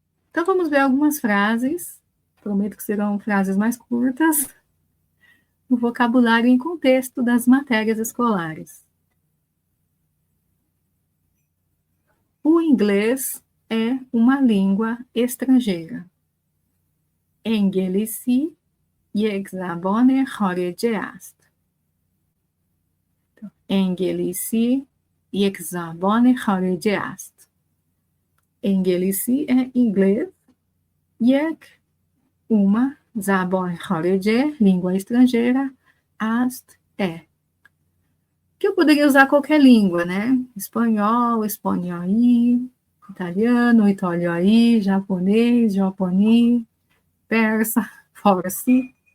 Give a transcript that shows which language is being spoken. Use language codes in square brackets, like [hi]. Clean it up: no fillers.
[pt] Então vamos ver algumas frases. Prometo que serão frases mais curtas. O vocabulário em contexto das matérias escolares. O inglês é uma língua estrangeira. [fa] Engelisi یک زبان خارجی است. انگلیسی یک زبان خارجی است. انگلیسی [pt] é inglês, [fa] یک [pt] uma [fa] زبان خارجی, [pt] língua estrangeira, [fa] است [pt] é. Que eu poderia usar qualquer língua, né? Espanhol, espanholi, italiano, italioi, japonês, japoni, persa, farsi.